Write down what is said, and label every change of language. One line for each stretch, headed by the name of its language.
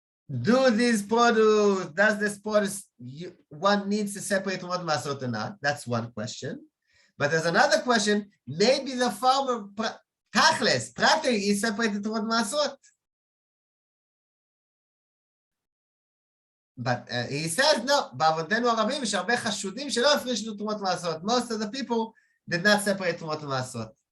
English: Does this produce, one needs to separate what masot or not? That's one question. But there's another question, maybe the farmer, tachles, practically, he separated what masot. But he says, no,
Hebrew: בעוונותינו הרבים יש הרבה חשודים שלא הפרישו תרומות ומעשרות.
English: Most of the people did not separate תרומות ומעשרות.